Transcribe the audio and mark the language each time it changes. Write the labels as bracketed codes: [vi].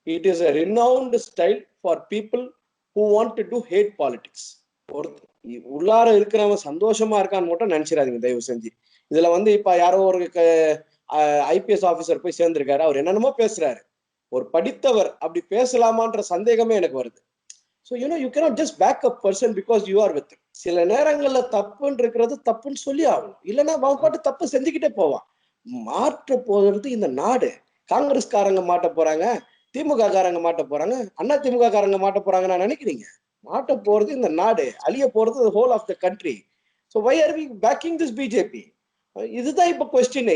[en] It is a renowned style for people who want to do hate politics. [ta] உள்ளார இருக்கிறவங்க சந்தோஷமா இருக்கான்னு மட்டும் நினைச்சிடாதீங்க தயவு செஞ்சு. இதுல வந்து இப்ப யாரோ ஒரு ஐபிஎஸ் ஆபீசர் போய் சேர்ந்திருக்காரு, அவர் என்னென்னமோ பேசுறாரு. ஒரு படித்தவர் அப்படி பேசலாமான்ற சந்தேகமே எனக்கு வருது. [en] So you cannot just back up person because you are with him. [ta] சில நேரங்கள்ல தப்புன்னு இருக்கிறது தப்புன்னு சொல்லி ஆகணும். இல்லைன்னா அவன் பாட்டு தப்பு செஞ்சுக்கிட்டே போவான். மாற்ற போறது இந்த நாடு. காங்கிரஸ்காரங்க மாட்ட போறாங்க, திமுக காரங்க மாட்ட போறாங்க, அண்ணா திமுக காரங்க மாட்ட போறாங்க நான் நினைக்கிறீங்க? மாட்ட போறது இந்த நாடு, அழிய போறது [en] Whole of the country. So why are we backing this BJP? [ta] இதுதான் இப்ப [en] Question.